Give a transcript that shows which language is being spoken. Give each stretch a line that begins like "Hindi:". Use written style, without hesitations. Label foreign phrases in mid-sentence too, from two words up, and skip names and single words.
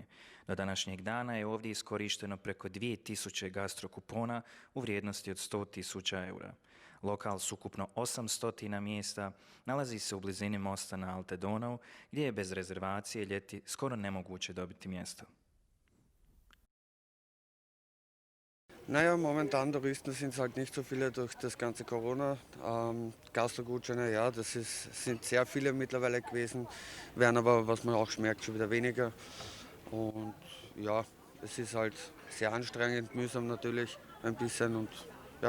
Croatian: Do današnjeg dana je ovdje iskorišteno preko 2000 gastrokupona u vrijednosti od 100.000 eura. Lokal s ukupno 800 mjesta nalazi se u blizini mosta na Alte Donau, gdje je bez rezervacije ljeti skoro nemoguće dobiti mjesto.
German: Naja, momentan Touristen sind es halt nicht so viele durch das ganze Corona. Gastrogutscheine, ja, sind sehr viele mittlerweile gewesen, werden aber, was man auch merkt, schon wieder weniger. Und ja, es ist halt sehr anstrengend, mühsam natürlich ein bisschen und ja.